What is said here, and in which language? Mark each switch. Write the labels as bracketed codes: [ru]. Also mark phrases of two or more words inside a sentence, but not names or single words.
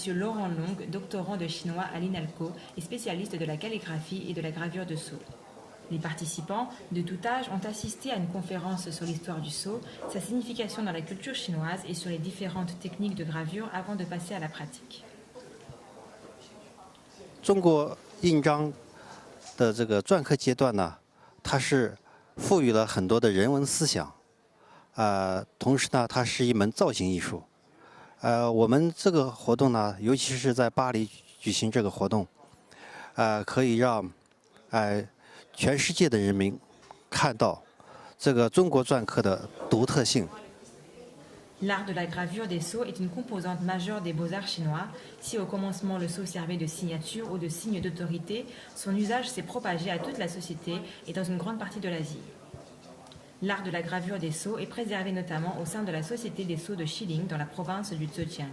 [fr] Laurent Long, doctorant de chinois à l'INALCO et spécialiste de la calligraphie et de la gravure de sceaux. Les participants, de tout âge, ont assisté à une conférence sur l'histoire du sceau, sa signification dans la culture chinoise et sur les différentes techniques de gravure avant de passer à la pratique. [zh] 中国印章的这个篆刻阶段呢，它是赋予了很多的人文思想，同时呢，它是一门造型艺术。我们这个活动呢，尤其是在巴黎举行这个活动，可以让全世界的人民看到这个中国篆刻的独特性。 [fr] L'art de la gravure des sceaux est une composante majeure des beaux-arts chinois. Si au commencement le sceau servait de signature ou de signe d'autorité, son usage s'est propagé à toute la société et dans une grande partie de l'Asie. L'art de la gravure des sceaux est préservé notamment au sein de la Société des sceaux de Shilin dans la province du Zhejiang.